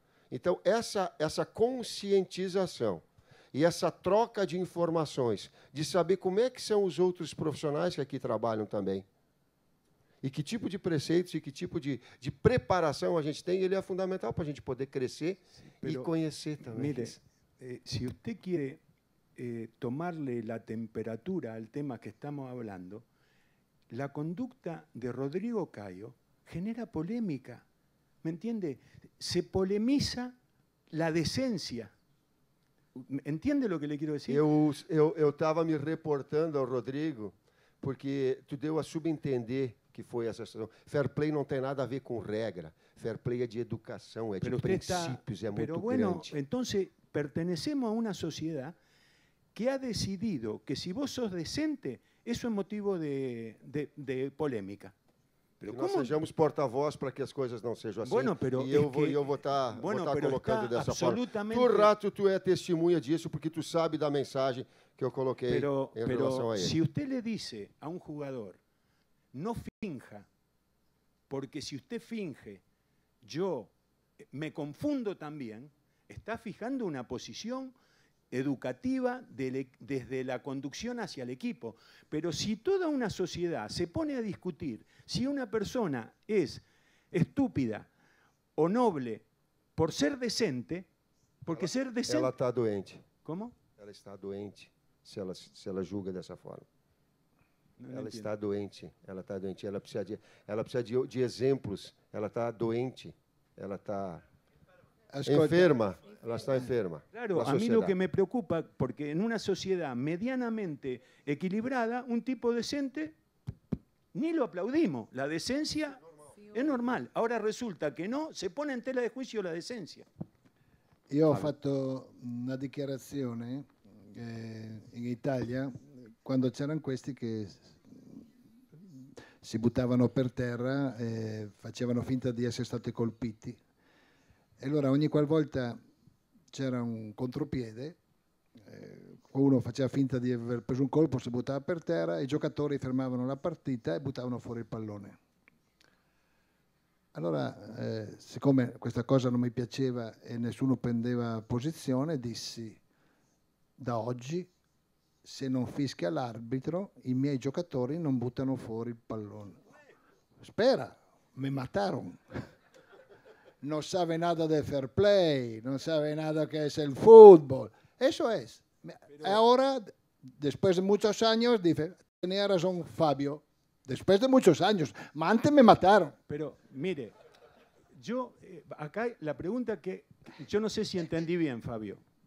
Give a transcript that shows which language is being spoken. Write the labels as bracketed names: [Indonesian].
[Portuguese] Então, essa conscientização e essa troca de informações, de saber como é que são os outros profissionais que aqui trabalham também, e que tipo de preceitos e que tipo de preparação a gente tem, ele é fundamental para a gente poder crescer e conhecer também. [Spanish] Mire, si usted quiere tomarle la temperatura al tema que estamos hablando, la conducta de Rodrigo Caio genera polémica, ¿me entiende? Se polemiza la decencia. Entende lo que le quiero decir? [Portuguese] Eu estava me reportando ao Rodrigo, porque tu deu a subentender que foi essa situação. Fair play não tem nada a ver com regra. Fair play é de educação, é de princípios, é muito grande. [Spanish] Entonces pertenecemos a una sociedad que ha decidido que si vos sos decente, eso es motivo de polémica. [Portuguese] Pero nós sejamos porta-voz para que as coisas não sejam assim. [Spanish] Bueno, pero [Portuguese] e eu vou estar colocando dessa forma. Tu, Rato, tu é testemunha disso, porque tu sabe da mensagem que eu coloquei em relação a ele. [Spanish] Si usted le dice a un jugador, no finja, porque si usted finge, yo me confundo también, está fijando una posición educativa desde la conducción hacia el equipo. Pero si toda una sociedad se pone a discutir si una persona es estúpida o noble por ser decente, porque ser decente... [Portuguese] Ela está doente. Como? Ela está doente se ela julga dessa forma. Ela está doente. Ela está doente. Ela precisa de exemplos. Ela está doente. Ela está enferma. Ela está enferma. [Spanish] Claro, a mí lo que me preocupa, porque en una sociedad medianamente equilibrada, un tipo decente, ni lo aplaudimos. La decencia es normal. Ahora resulta que no, se pone en tela de juicio la decencia. [Italian] Io ho fatto una dichiarazione in Italia quando c'erano questi che si buttavano per terra e facevano finta di essere stati colpiti. E allora ogni qualvolta c'era un contropiede, uno faceva finta di aver preso un colpo, si buttava per terra, i giocatori fermavano la partita e buttavano fuori il pallone. Allora, siccome questa cosa non mi piaceva e nessuno prendeva posizione, dissi: da oggi, se non fischia l'arbitro, i miei giocatori non buttano fuori il pallone. [Spanish] Spera, me mataron. No sabe nada de fair play, no sabe nada que es el fútbol. Eso es. Ahora, después de muchos años, dice, tenía razón Fabio. Después de muchos años, antes me mataron. Pero, mire, yo, acá la pregunta que yo no sé si entendí bien, Fabio.